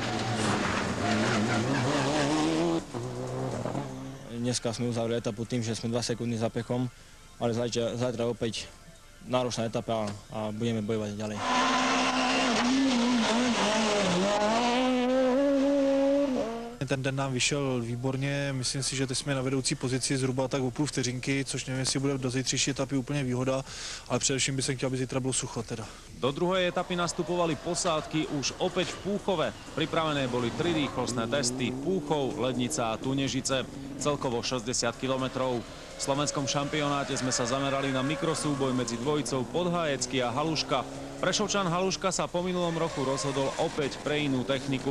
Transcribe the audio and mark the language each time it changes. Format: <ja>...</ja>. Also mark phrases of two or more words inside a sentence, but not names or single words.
<sk>Dneska sme uzavreli etapu tým, že sme 2 sekundy za Pechom, ale zajtra opäť náročná etapa a budeme bojovať ďalej.</sk> <cs>Ten den nám vyšel výborně, myslím si, že teď jsme na vedoucí pozici zhruba tak o půl vteřinky, což nevím, jestli bude do zítřejší etapy úplně výhoda, ale především by som chtěl, aby zítra bylo sucho teda.</cs> <sk>Do druhej etapy nastupovali posádky už opäť v Púchove. Pripravené boli 3 rýchlostné testy Púchov, Lednica a Tunežice, celkovo 60 kilometrov. V slovenskom šampionáte sme sa zamerali na mikrosúboj medzi dvojicou Podhájecký a Haluška. Prešovčan Haluška sa po minulom roku rozhodol opäť pre inú techniku.</sk>